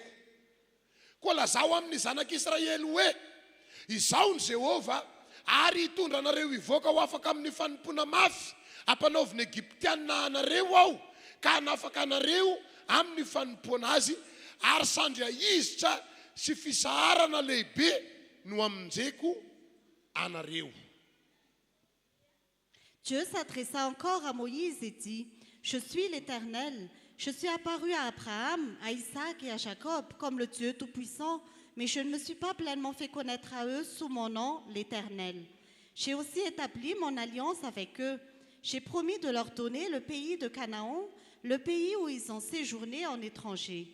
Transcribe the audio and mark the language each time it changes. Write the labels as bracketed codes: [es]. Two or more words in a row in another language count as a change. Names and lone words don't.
[mg] Koa lazao amin'ny zanak'Israely hoe izaho ny Jehova ary hitondra anareo hivoaka ho afaka amin'ny fanompona mafy ampanaoviny Egyptianina anareo aho ka hanafaka anareo amin'ny fanompoana azy ary sandry ahizitra sy fisaharana lehibe no aminjeko anareo. [fr] Dieu s'adressa encore à Moïse et dit, « Je suis l'Éternel. Je suis apparu à Abraham, à Isaac et à Jacob comme le Dieu Tout-Puissant, mais je ne me suis pas pleinement fait connaître à eux sous mon nom, l'Éternel. J'ai aussi établi mon alliance avec eux. J'ai promis de leur donner le pays de Canaan, le pays où ils ont séjourné en étranger.